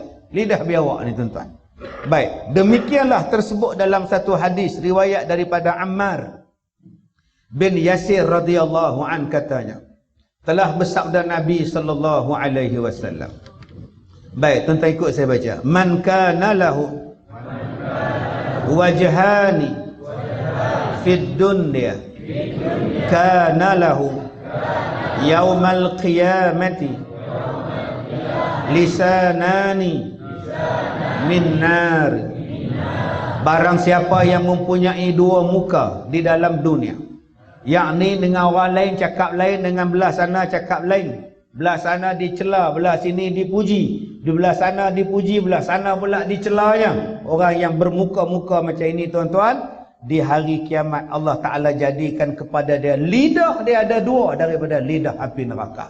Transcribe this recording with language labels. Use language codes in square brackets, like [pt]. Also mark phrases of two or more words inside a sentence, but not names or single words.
[ms] Lidah biawak ni tuan-tuan. Baik, demikianlah tersebut dalam satu hadis riwayat daripada Ammar bin Yasir [ar] رضي الله عن, [ms] katanya telah bersabda Nabi [ar] صلى الله عليه وسلم. [ms] Baik, tuan-tuan ikut saya baca. [ar] من كان له وجهان في الدنيا كان له يوم القيامة لسانان من نار. [ms] Barang siapa yang mempunyai dua muka di dalam dunia, yakni dengan orang lain cakap lain, dengan belah sana cakap lain, belah sana dicela, belah sini dipuji, di belah sana dipuji, belah sana pula dicelanya. Orang yang bermuka-muka macam ini tuan-tuan, di hari kiamat Allah Ta'ala jadikan kepada dia lidah dia ada dua daripada lidah api neraka.